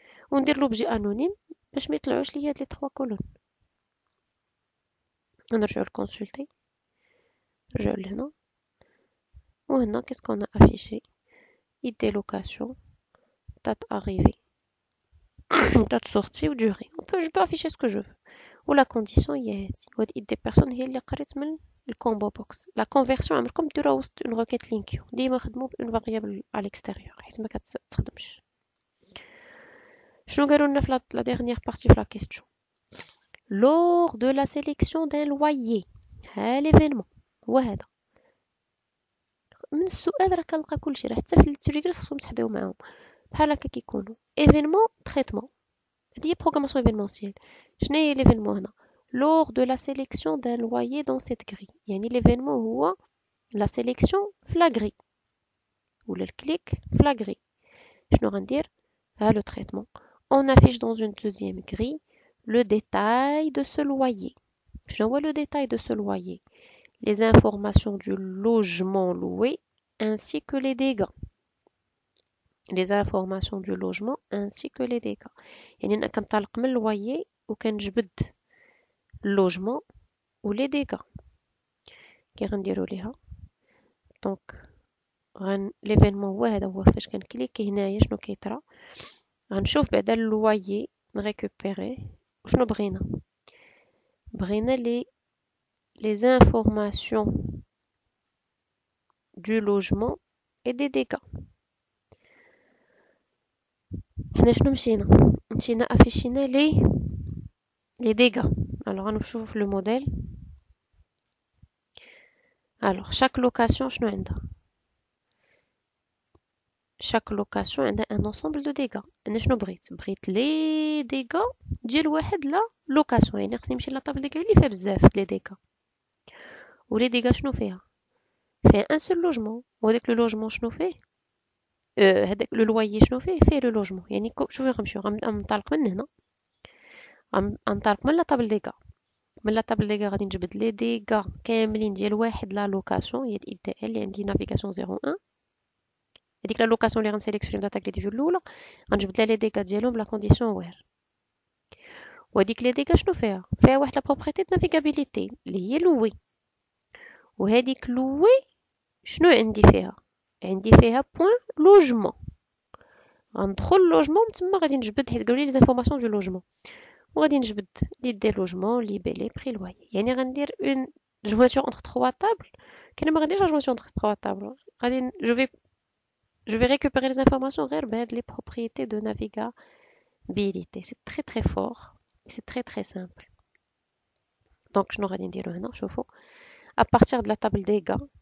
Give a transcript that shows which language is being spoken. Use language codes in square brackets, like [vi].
[ar] وندير لوبجي انونيم باش ما يطلعوش ليا هاد لي 3 كولون. نرجعوا لكونسولتي. نرجعوا لهنا وهنا كيسكون افيشي ايد دي لوكاسيون [fr] date arrivée date sortie ou durée. Je peux afficher ce que je veux. Ou la condition [ar] هي هادي. وهاد ايد دي بيرسون هي اللي قريت من الكومبو بوكس. لا كونفيرسيون عمركم ديروها وسط اون روكيت لينكيو. ديما خدموا بون فاريابل على الاكستيريور حيت ما كتخدمش. شنو قالوا لنا في لا ديرنيير بارتي في لا كيستيون؟ [fr] lors de la sélection d'un loyer. [ar] ها ليفينمون هو هذا. من السؤال راه كنلقى كلشي راه حتى في التريجرز خصكم تحضيو معاهم بحال هكا كيكونوا ايفينمون تريتمون. هادي هي بروغراماسيون ايفينمونسيال. شنو هي ليفينمون هنا؟ [fr] lors de la sélection d'un loyer dans cette grille. [ar] يعني ليفينمون هو لا سيليكسيون في لا غري ولا الكليك في لا غري. شنو غندير؟ ها لو تريتمون. [fr] on affiche dans une deuxième grille le détail de ce loyer. [ar] شنو هو [fr] le détail de ce loyer? Les informations du logement loué ainsi que les dégâts. Les informations du logement ainsi que les dégâts. [ar] يعني انا كنطلق من الوايي وكنجبد اللوجمون ولي ديغا. كي غنديرو ليها دونك ليفينمون هو هذا. هو فاش كنكليكي هنايا شنو كيطرا؟ غنشوف بعدا اللوايي نريكوبيري. وشنو بغينا [fr] les informations du logement et des dégâts. [ar] حنا شنو مشينا افيشينا les dégâts. alors غنمشيو في لو موديل. [fr] alors chaque location [ar] شنو عندها؟ [fr] chaque location [ar] عندها [fr] un ensemble de dégâts. [ar] انا شنو بغيت لي ديغا ديال واحد لا لوكاسيون. يعني خصني نمشي لطابل ديغا اللي فيها بزاف لي ديغا. ولي ديغا شنو فيها ان سول لوجمون. وهداك لو لوجمون شنو فيه؟ هذاك لو لويي شنو فيه لو لوجمون. يعني شوفي غنمشيو غنطلق من هنا. غنطلق من لطابل ديغا. من لطابل ديغا غادي نجبد لي ديغا كاملين ديال واحد لا لوكاسيون. هي الاي دي ال اللي عندي نافيغاسيون 01. هذيك لا لوكاسيون اللي غنسيليكسيوني داتا كريديفيو الاولى غنجبد لها لي ديغا ديالهم بلا كونديسيون وير. وهاديك لي ديغا شنو فيها واحد لا بروبريتي د نافيغابيليتي اللي هي لوي. وهاديك لوي شنو عندي فيها بوين لوجمون. غندخل لوجمون تما غادي نجبد حيت قالوا لي لي زانفورماسيون دو لوجمون. وغادي نجبد لي دي لوجمون ليبيلي بري لويي. يعني غندير اون جواتور اونتر 3 طابل. كاين ما غاديش جواتور اونتر 3 طابل. غادي [fr] je vais récupérer les informations [ar] غير بهاد [fr] les propriétés de navigabilité. c'est très très fort. c'est très très simple. donc [ar] شنو غادي نديرو هنا؟ شوفوا [fr] à partir de la table des gars.